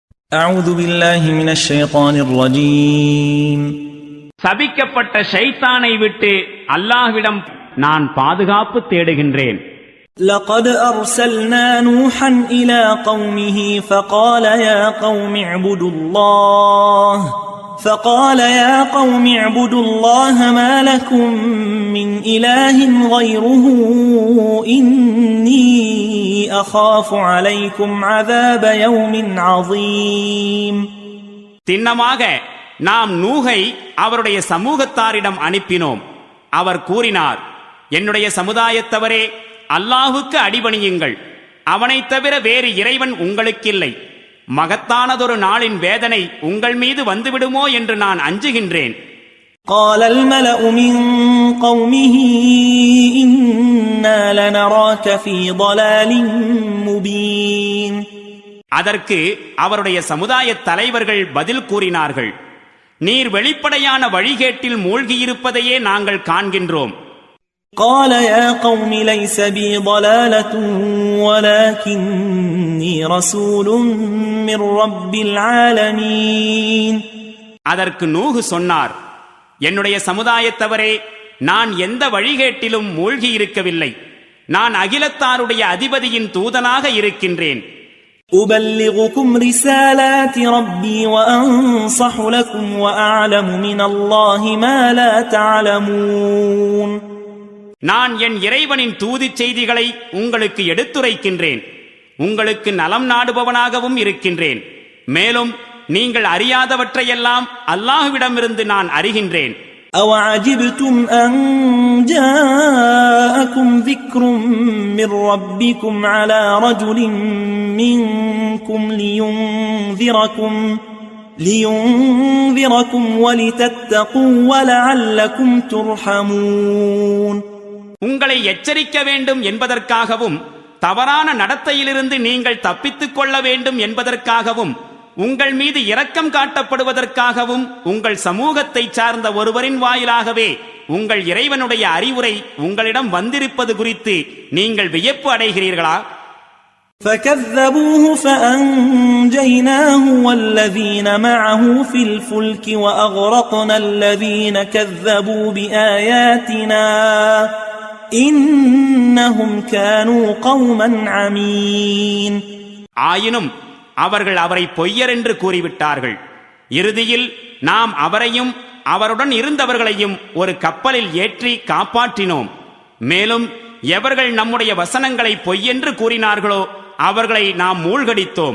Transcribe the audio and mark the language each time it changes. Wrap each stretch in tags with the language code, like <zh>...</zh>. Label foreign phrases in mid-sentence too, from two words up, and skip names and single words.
<ar>أعوذ بالله من الشيطان الرجيم</ar> <ta>சபிக்கப்பட்ட ஷைத்தானை விட்டு அல்லாஹ்விடம் நான் பாதுகாப்பு தேடுகின்றேன்.</ta> <ar>لقد أرسلنا نوحا إلى قومه فقال يا قوم اعبدوا الله ما لكم من إله غيره إني أخاف عليكم عذاب يوم عظيم.</ar> <ta>திண்ணமாக நாம் நூகை அவருடைய சமூகத்தாரிடம் அனுப்பினோம். அவர் கூறினார், என்னுடைய சமுதாயத்தவரே, அல்லாஹுக்கு அடிபணியுங்கள். அவனைத் தவிர வேறு இறைவன் உங்களுக்கில்லை. மகத்தானதொரு நாளின் வேதனை உங்கள் மீது வந்துவிடுமோ என்று நான் அஞ்சுகின்றேன்.</ta> <ar>قال الملأ من قومه إنا لنراك في ضلال مبين.</ar> <ta>அதற்கு அவருடைய சமுதாய தலைவர்கள் பதில் கூறினார்கள், நீர் வெளிப்படையான வழிகேட்டில் மூழ்கியிருப்பதையே நாங்கள் காண்கின்றோம்.</ta> <ar>قال يا قوم ليس بي ضلالة ولكني رسول من رب العالمين.</ar> <ta>அதற்கு நூஹ் சொன்னார், என்னுடைய சமுதாயத்தவரே, நான் எந்த வழிகேட்டிலும் மூழ்கி இருக்கவில்லை. நான் அகிலத்தாருடைய அதிபதியின் தூதனாக இருக்கின்றேன்.</ta> <ar>أبلغكم رسالات ربي وأنصح لكم وأعلم من الله ما لا تعلمون.</ar> <ta>நான் என் இறைவனின் தூதுச் செய்திகளை உங்களுக்கு எடுத்துரைக்கின்றேன். உங்களுக்கு நலம் நாடுபவனாகவும் இருக்கின்றேன். மேலும் நீங்கள் அறியாதவற்றையெல்லாம் அல்லாஹ்விடமிருந்து நான் அறிகின்றேன்.</ta> <ar>أَوَعَجِبْتُمْ أَنْ جَاءَكُمْ ذِكْرٌ مِّنْ رَبِّكُمْ عَلَى رَجُلٍ مِّنْكُمْ لِيُنْذِرَكُمْ وَلِتَتَّقُوا وَلَعَلَّكُمْ تُرْحَمُونَ.</ar> <ta>உங்களை எச்சரிக்க வேண்டும் என்பதற்காகவும், தவறான நடத்தையிலிருந்து நீங்கள் தப்பித்துக் கொள்ள வேண்டும் என்பதற்காகவும், உங்கள் மீது இரக்கம் காட்டப்படுவதற்காகவும் உங்கள் சமூகத்தை சார்ந்த ஒருவரின் வாயிலாகவே உங்கள் இறைவனுடைய அறிவுரை உங்களிடம் வந்திருப்பது குறித்து நீங்கள் வியப்பு அடைகிறீர்களா?</ta> <ar>فَكَذَّبُوهُ فَأَنْجَيْنَاهُ وَالَّذِينَ مَعَهُ فِي الْفُلْكِ وَأَغْرَقْنَا الَّذِينَ كَذَّبُوا بِآيَاتِنَا إِنَّهُمْ كَانُوا قَوْمًا عَمِينَ.</ar> <ta>ஆயினும் அவர்கள் அவரை பொய்யர் என்று கூறிவிட்டார்கள். இறுதியில் நாம் அவரையும் அவருடன் இருந்தவர்களையும் ஒரு கப்பலில் ஏற்றி காப்பாற்றினோம். மேலும் எவர்கள் நம்முடைய வசனங்களை பொய்யென்று கூறினார்களோ அவர்களை நாம் மூழ்கடித்தோம்.</ta>